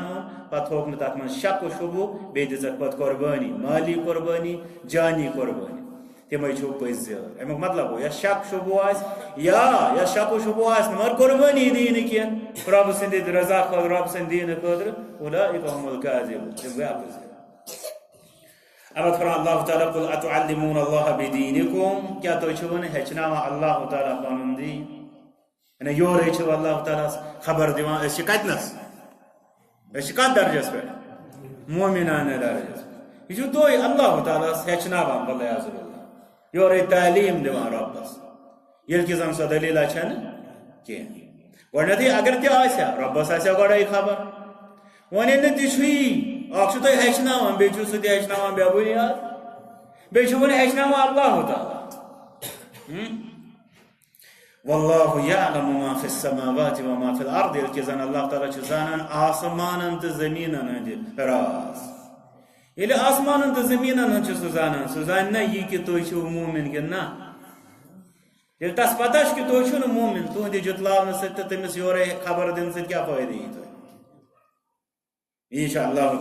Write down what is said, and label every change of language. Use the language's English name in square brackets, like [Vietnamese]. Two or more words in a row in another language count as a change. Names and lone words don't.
[Kashmiri] اوٚن پتہٕ تھوٚوُکھ نہٕ تتھ منٛز شک و شبہٕ بیٚیہِ دِژکھ پتہٕ قۄربٲنی مالی قۄربٲنی جانی قۄربٲنی تِمے چھِو پٔزۍ یٲرۍ امیُک مطلب گوٚو یس شک شبہٕ آسہِ یا یس شک و شبہٕ آسہِ نہٕ مگر قۄربٲنی دی نہٕ کینٛہہ رۄبہٕ سٕنٛدِ رضا خٲطرٕ رۄبہٕ سٕنٛدِ دیٖنہٕ خٲطرٕ [Arabic] اولئک هم الکاذبون [Kashmiri] تِم گٔے اپٔزۍ یٲرۍ اب فرمان اللہ تعالیٰ [Arabic] قل اتعلمون اللہ بدینکم [Kashmiri] کیا تُہۍ چھِوٕ نہٕ ہیٚچھناوان اللہ تعالیٰ پنُن دیٖن یعنی یورے چھِو اللہ تعالیٰ خبر دِوان أسۍ چھِ کتنس أسۍ چھِ کتھ درجس پٮ۪ٹھ مومنانہ درجس یہِ چھُو تُہۍ اللہ تعالیٰ ہس ہیٚچھناوان والعیاذ باللہ یورے تعلیم دیوان ربس یل کہ زن سو دلیل چھن کی گۄڈنیتھٕے اگر تہِ آسہِ رۄبس آسہِ گۄڈے خبر وۄنۍ نہٕ تہِ چھُی اکھ چھُ تۄہہِ ہیٚچھناوان بیٚیہِ چھُ سُہ تہِ ہیٚچھناوان بے بُنیاد بیٚیہِ چھُ وۄنۍ ہیٚچھناوان اللہ تعالیٰ [Arabic] واللہ یعلم ما فی السماوات وما فی الارض [Kashmiri] یل کہ زن اللہ تعالیٰ چھُ زانان آسمانن تہٕ زٔمیٖنن ہٕنٛدِ راز ییٚلہِ آسمانن تہٕ زٔمیٖنن ہُنٛد چھُ سُہ زانان سُہ زانہِ نا یہِ کہِ تُہۍ چھِو موٗمِن کِنہٕ نہ ییٚلہِ تس پتہ چھُ کہِ تُہۍ چھِو نہٕ موٗمِن تُہنٛدِ جُتلاونہٕ سۭتۍ تہٕ تٔمِس یورے خبر دِنہٕ سۭتۍ کیٛاہ فٲیدٕ یی تۄہہِ یہِ چھُ اللہ